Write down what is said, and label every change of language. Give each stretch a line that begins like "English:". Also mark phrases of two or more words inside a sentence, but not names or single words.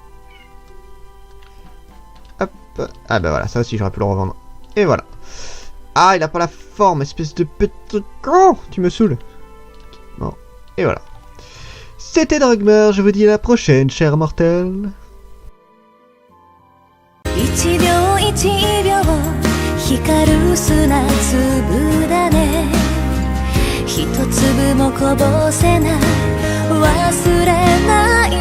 French: Hop. Ah bah voilà, ça aussi j'aurais pu le revendre. Et voilà. Ah, il a pas la forme, espèce de petit con. Tu me saoules. Bon. Et voilà. C'était Drugmer, je vous dis à la prochaine, cher mortel.
Japanese: 一秒一秒光る砂粒だね一粒もこぼせない忘れない